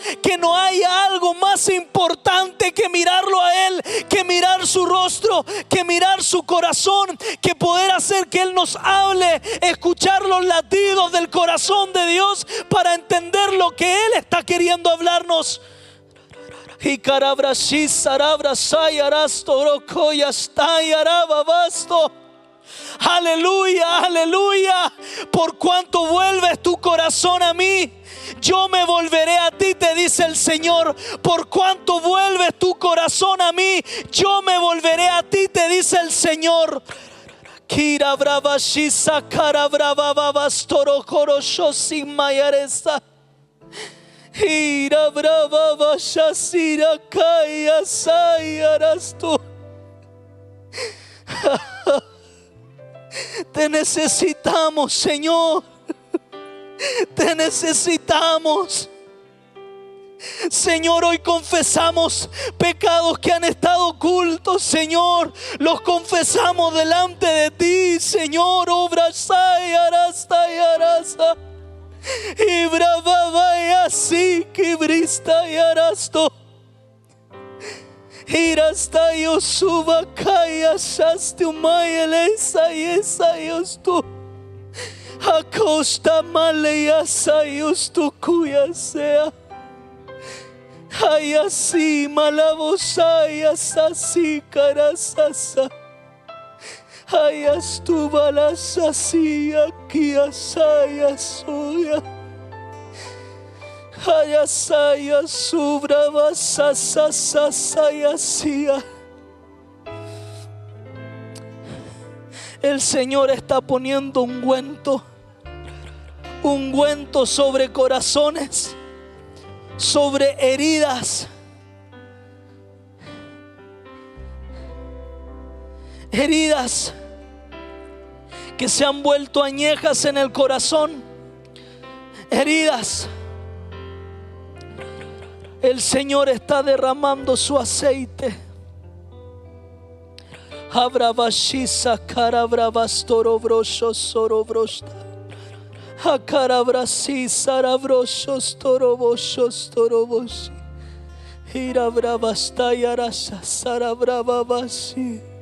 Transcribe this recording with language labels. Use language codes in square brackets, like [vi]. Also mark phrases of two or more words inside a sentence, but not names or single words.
[es] Que no haya algo más importante que mirarlo a Él, que mirar su rostro, que mirar su corazón, que poder hacer que Él nos hable, escuchar los latidos del corazón de Dios para entender lo que Él está queriendo hablarnos. Y carabrashi sarabra sayaras toroko yastayaraba basto. Aleluya, aleluya. Por cuanto vuelves tu corazón a mí, yo me volveré a ti, te dice el Señor. Por cuanto vuelves tu corazón a mí, yo me volveré a ti, te dice el Señor. Kira brava shisa cara brava babastoro korosho sin mayaresa. Ira brava vashasira kaya sayarasto. Te necesitamos, Señor. Te necesitamos. Señor, hoy confesamos pecados que han estado ocultos, Señor. Los confesamos delante de ti, Señor. Obra sai arasta y arasa. Y brava y así que brista y arasto. Irasta yo suba kaya shaste umayelesa y esa yostu. Acosta maleyasa yostu kuya sea. Ayasi malabosaya sasi karasasa. Ayastu balasasi aquí asaya soya. Ayasaya subrava sasasasayasia. El Señor está poniendo ungüento sobre corazones, sobre heridas. Heridas que se han vuelto añejas en el corazón. Heridas. El Señor está derramando su aceite. Abrabashisa karabrabastoro brosho sorobrosta. Akarabrasi sarabroshos toroboshos toroboshi. Irabrabastayarasa sarabrababasi.